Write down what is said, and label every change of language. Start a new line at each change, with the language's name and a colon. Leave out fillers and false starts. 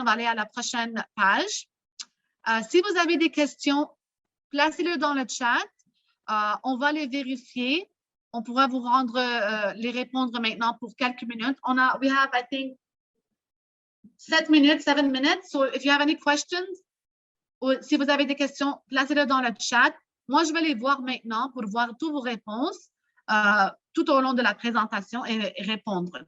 French: On va aller à la prochaine page. Si vous avez des questions, placez-le dans le chat. On va les vérifier. On pourra vous les répondre maintenant pour quelques minutes.
English: We have, I think, 7 minutes. So if you have any questions,
French: Si vous avez des questions, placez-les dans le chat. Moi, je vais les voir maintenant pour voir toutes vos réponses tout au long de la présentation et répondre.